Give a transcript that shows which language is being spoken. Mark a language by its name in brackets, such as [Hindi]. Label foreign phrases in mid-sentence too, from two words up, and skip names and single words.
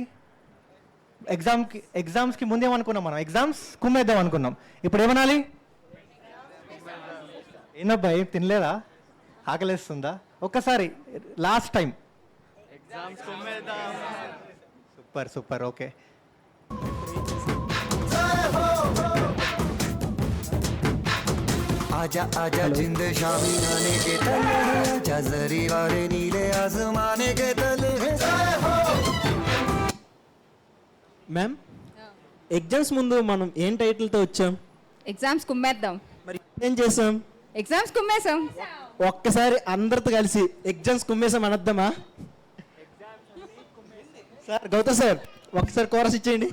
[Telugu] ఎగ్జామ్స్కి ముందేమనుకున్నాం మనం, ఎగ్జామ్స్ కుమ్మేద్దాం అనుకున్నాం. ఇప్పుడు ఏమనాలి? ఏందబ్బా ఏం తినలేదా? ఆకలిస్తుందా? ఒక్కసారి [English] last time [Telugu] సూపర్. ఓకే, [Hindi] आजा आजा जिंद शामी गाने के तले आजा जरी वाले नीले आसमाने के तले [Telugu] మ్యామ్, ఎగ్జామ్స్ ముందు మనం ఏం టైటిల్తో వచ్చాం? ఎగ్జామ్స్ కుమ్మేద్దాం. మరి ఏం చేసాం? ఎగ్జామ్స్ కుమ్మేసాం. ఒక్కసారి అందరితో కలిసి ఎగ్జామ్స్ కుమ్మేసాం అనద్దామా? సార్ గౌతమ్ సార్ ఒక్కసారి కోరస్ ఇచ్చేయండి.